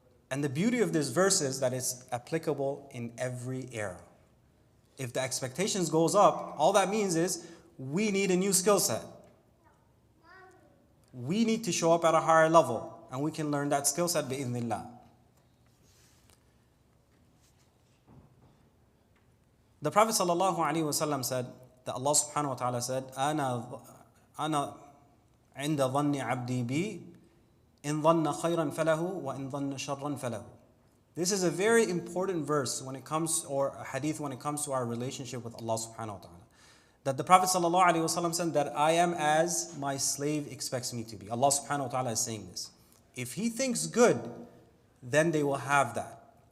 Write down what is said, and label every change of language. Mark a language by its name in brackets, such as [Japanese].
[English] And the beauty of this verse is that it's applicable in every era. If the expectations goes up, all that means is we need a new skill set. We need to show up at a higher level, and we can learn that skill set bi'idhnillah. The Prophet ﷺ said that Allah subhanahu wa ta'ala said, [Arabic] أنا عند ظن عبدي بي إن ظن خيرا فله وإن ظن شرا فله. [English] This is a very important verse when it comes, or a hadith when it comes to our relationship with Allah subhanahu wa ta'ala. That the Prophet ﷺ said that I am as my slave expects me to be. Allah subhanahu wa ta'ala is saying this. If he thinks good, then they will have that.